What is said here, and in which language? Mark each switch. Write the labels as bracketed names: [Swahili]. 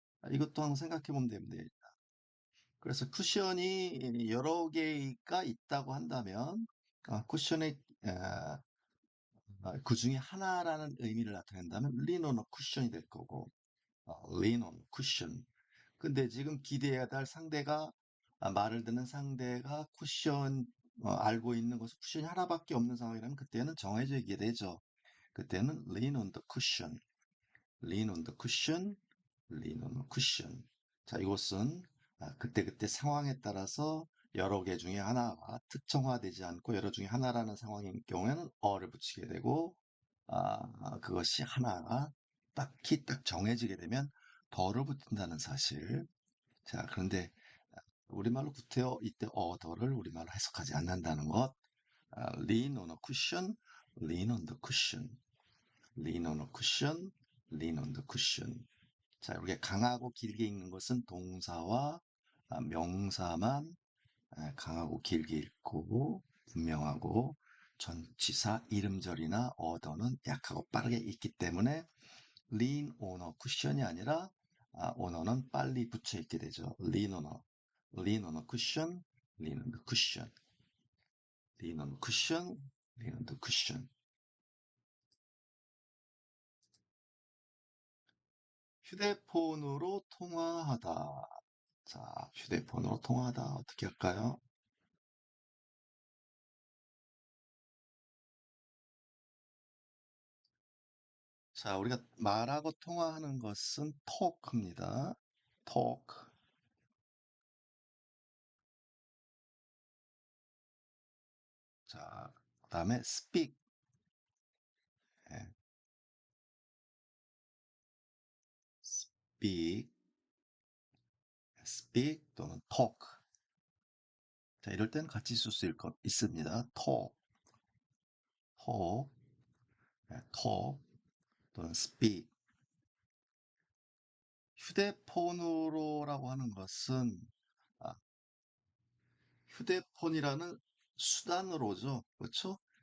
[Korean] 이것도 한번 생각해 보면 됩니다. 그래서 쿠션이 여러 개가 있다고 한다면 쿠션의 그 중에 하나라는 의미를 나타낸다면 [English] lean on a cushion [Korean] 이 될 거고 [English] lean on cushion. [Korean] 근데 지금 기대해야 할 상대가 말을 듣는 상대가 쿠션 알고 있는 것은 쿠션이 하나밖에 없는 상황이라면 그때는 정해져 있게 되죠. [English] 그때는 lean on the cushion, lean on the cushion, lean on the cushion. [Korean] 자, 이것은 그때그때 상황에 따라서 여러 개 중에 하나가 특정화되지 않고 여러 중에 하나라는 상황인 경우에는 어를 붙이게 되고 그것이 하나가 딱히 딱 정해지게 되면 덜을 붙인다는 사실. 자, 그런데 우리말로 구태여 이때 어더를 우리말로 해석하지 않는다는 것. [English] lean on a cushion, lean on the cushion, lean on a cushion, lean on the cushion. [Korean] 자, 이렇게 강하고 길게 읽는 것은 동사와 명사만 강하고 길게 읽고 분명하고 전치사 이름절이나 어더는 약하고 빠르게 읽기 때문에 [English] lean on a cushion [Korean] 이 아니라 on어는 빨리 붙여 있게 되죠. [English] lean on a cushion, lean on the cushion, lean on a cushion, lean on the cushion. [Korean] 휴대폰으로 통화하다. 자, 휴대폰으로 통화하다 어떻게 할까요? 자, 우리가 말하고 통화하는 것은 talk입니다. talk. 자, 그다음에 speak. [English] 예, speak, speak [Korean] 또는 [English] talk. [Korean] 자, 이럴 때는 같이 쓸 수 있습니다. [English] talk, talk, talk [Korean] 또는 [English] speak. [Korean] 휴대폰으로라고 하는 것은 아, 휴대폰이라는 수단으로죠. 그렇죠?